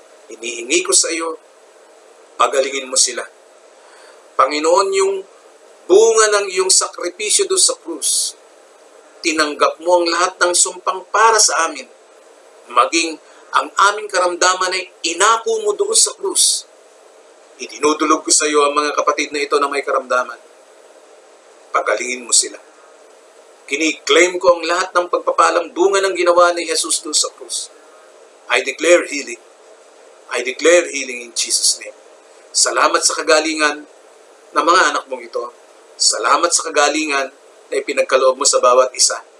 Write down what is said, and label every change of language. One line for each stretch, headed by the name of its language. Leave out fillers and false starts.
Filipino: Inihingi ko sa iyo, pagalingin mo sila. Panginoon, yung bunga ng iyong sakripisyo doon sa krus, tinanggap mo ang lahat ng sumpang para sa amin, maging ang aming karamdaman ay inako mo doon sa krus. Idinudulog ko sa iyo ang mga kapatid na ito na may karamdaman. Pagalingin mo sila. Kini-claim ko ang lahat ng pagpapalang bunga ng ginawa ni Jesus doon sa krus.
English: I declare healing. I declare healing in Jesus' name.
Filipino: Salamat sa kagalingan ng mga anak mong ito. Salamat sa kagalingan na ipinagkaloob mo sa bawat isa.